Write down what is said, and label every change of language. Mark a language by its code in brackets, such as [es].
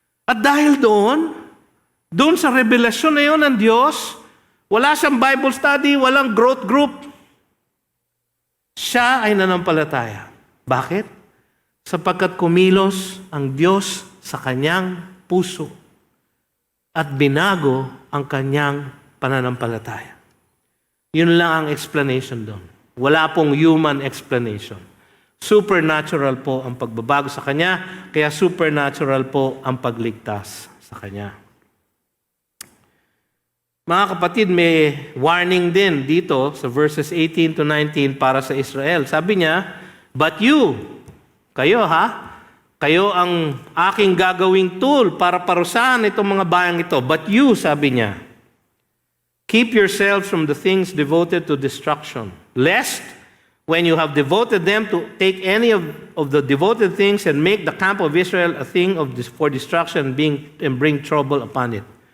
[tl] At dahil doon sa revelasyon na yun ng Diyos, wala siyang Bible study, walang growth group. Siya ay nanampalataya. Bakit? Sapagkat kumilos ang Diyos sa kanyang puso at binago ang kanyang pananampalataya. Yun lang ang explanation doon. Wala pong human explanation. Supernatural po ang pagbabago sa kanya, kaya supernatural po ang pagligtas sa kanya. Mga kapatid, may warning din dito sa verses 18 to 19 para sa Israel. Sabi niya, [en] but you, [tl] kayo kayo ang aking gagawing tool para parusahan itong mga bayang ito. [en] But you, [tl] sabi niya, [en] keep yourselves from the things devoted to destruction, lest when you have devoted them to take any of the devoted things and make the camp of Israel a thing for destruction and bring trouble upon it.